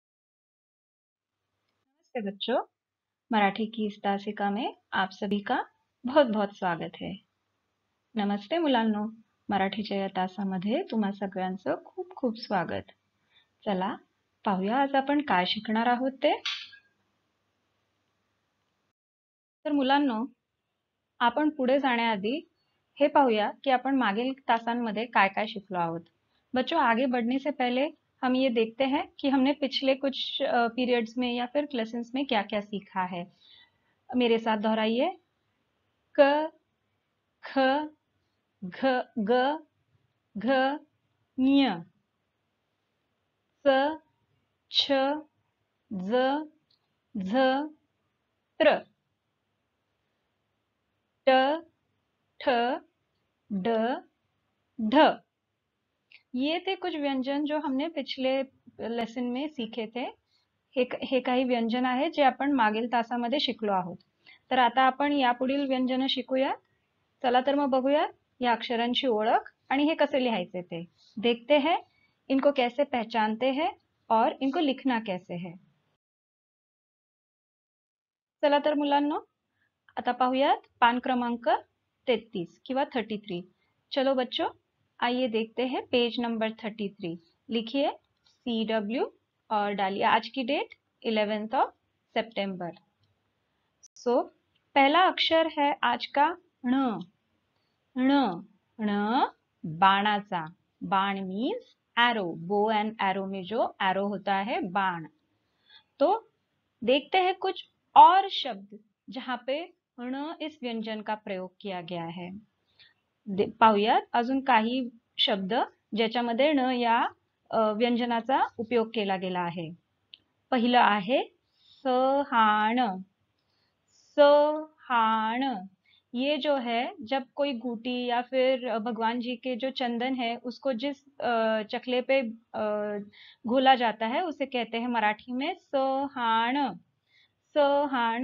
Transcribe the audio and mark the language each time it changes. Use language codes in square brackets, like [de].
[hi] नमस्ते बच्चों, मराठी की इस तासिका में आप सभी का बहुत बहुत स्वागत [mr] आहे. नमस्ते मुलांनो, मराठीच्या या तासामध्ये तुम्हा सगळ्यांचं खूप खूप स्वागत. चला पाहूया आज आपण काय शिकणार आहोत ते. तर मुलांनो, आपण पुढे जाण्याआधी हे पाहूया कि आपण मागील तासांमध्ये काय काय शिकलो आहोत. [hi] बच्चों, आगे बढ़ने से पहले हम ये देखते हैं कि हमने पिछले कुछ पीरियड्स में या फिर लेसन्स में क्या क्या सीखा है. मेरे साथ दोहराइए. क, ख, घ, ग, घ, ञ, च, छ, ज, झ, त्र, ट, ठ, ड, ढ. ये थे कुछ व्यंजन जो हमने पिछले लेसन में सीखे थे. [mr] हे काही व्यंजन आहे जे आपण मागील तासामध्ये शिकलो आहोत. तर आता आपण यापुढील व्यंजन शिकूया. चला तर मग बघूया या अक्षरांची ओळख आणि हे कसे लिहायचे ते. [hi] देखते हैं इनको कैसे पहचानते हैं और इनको लिखना कैसे है. [mr] चला तर मुलांनो, आता पाहूयात पान क्रमांक 33 किंवा 33. [hi] चलो बच्चों, आइए देखते हैं पेज नंबर 33. लिखिए CW और डालिए आज की डेट [en] 11th of September. [hi] सो पहला अक्षर है आज का ण. [mr] ण, ण बाणाचा. बाण [en] Means arrow. Bow and arrow [hi] में जो एरो होता है बाण. तो देखते हैं कुछ और शब्द जहां पे ण इस व्यंजन का प्रयोग किया गया है. [mr] पाहूयात अजून काही शब्द ज्याच्यामध्ये ण या व्यंजनाचा उपयोग केला गेला आहे. पहिलं आहे सहाण. [hi] सहाण ये जो है, जब कोई घूटी या फिर भगवान जी के जो चंदन है उसको जिस चकले पे घोला जाता है उसे कहते हैं मराठी में सहाण. सहाण.